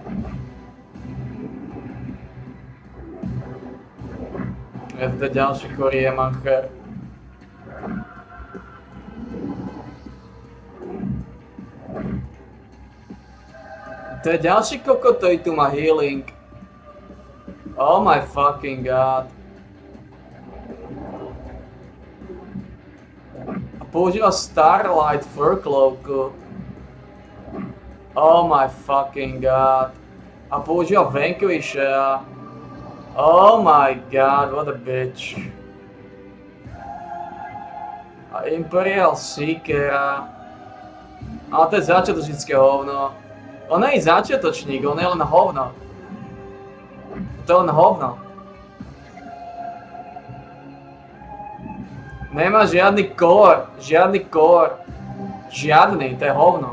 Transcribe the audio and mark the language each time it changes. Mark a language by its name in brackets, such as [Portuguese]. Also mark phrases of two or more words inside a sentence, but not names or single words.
[Slovak] Je to ďalší chorý jemancher. To je ďalší kokot, ktorý tu má healing. [English] Oh my fucking god. [Slovak] Používa Starlight Furcloak. [English] Oh my fucking god. [Slovak] A používa Vanquisha. [English] Oh my god, what a bitch. [Slovak] A Imperial Seekera. Ale to je začiatočnícke hovno. On nie je začiatočník, on je len hovno. To je len hovno. Nemá žiadny core. Žiadny, to je hovno.